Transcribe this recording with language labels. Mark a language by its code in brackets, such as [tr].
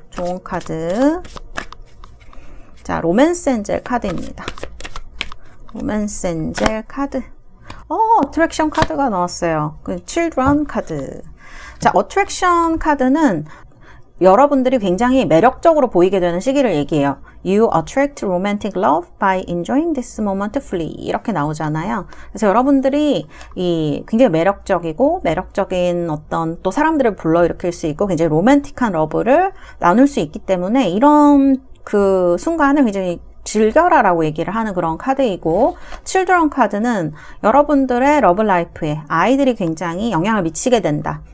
[ko] 조언 카드. 자, 로맨스 엔젤 카드입니다. 로맨스 엔젤 카드. 어트랙션 카드가 나왔어요. 그 칠드런 카드. 자, 어트랙션 카드는 여러분들이 굉장히 매력적으로 보이게 되는 시기를 얘기해요. [en] You attract romantic love by enjoying this moment fully. [ko] 이렇게 나오잖아요. 그래서 여러분들이 굉장히 매력적인 어떤 또 사람들을 불러일으킬 수 있고 굉장히 로맨틱한 러브를 나눌 수 있기 때문에 이런 그 순간을 굉장히 즐겨라라고 얘기를 하는 그런 카드이고, 칠드런 카드는 여러분들의 러브라이프에 아이들이 굉장히 영향을 미치게 된다.